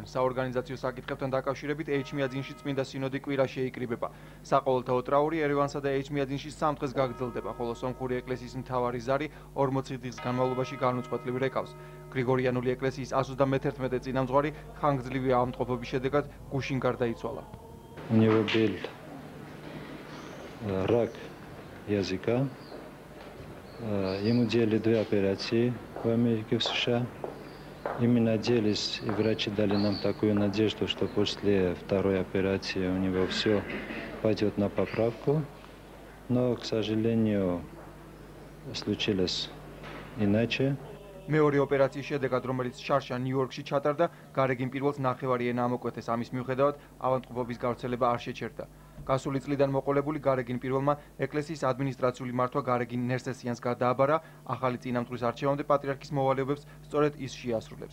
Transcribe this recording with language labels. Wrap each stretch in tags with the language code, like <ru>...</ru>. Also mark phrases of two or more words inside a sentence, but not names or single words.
<ka>საორგანიზაციო საკითხებთან დაკავშირებით ეჩმიაძინში წმინდა სინოდი კვირა შეიკრიბება. საყოველთაო ტრაური ერევანსა და ეჩმიაძინში 3 დღეს გაგრძელდება, ხოლო სომხური ეკლესიის მთავარი ზარი 40 დღის განმავლობაში განუწყვეტლივ რეკავს. გრიგორიანული ეკლესიის 131 წინამძღვარი ხანგრძლივი ავადმყოფობის შედეგად გუშინ გარდაიცვალა.</ka> <ru>У него был рак языка. Ему делали 2 операции в Америке, в США. И мы надеялись, и врачи дали нам такую надежду, что после 2-й операции у него все пойдет на поправку. Но, к сожалению, случилось иначе.</ru> <ka>მეორე ოპერაციის შედეგად, რომელიც შარშა ნიუ-იორკში ჩატარდა, გარეგინ პირველს ნახევარი ენა ამოკვეთეს. ამის მიუხედავად, ავადმყოფობის გავრცელება არ შეჩერდა. გასული წლიდან მოყოლებული გარეგინ პირველმა ეკლესიის ადმინისტრაციული მართვა გარეგინ ნერსესიანს გადააბარა, ახალი წინამძღვრის არჩევამდე პატრიარქის მოვალეობებს სწორედ ის შეასრულებს.</ka>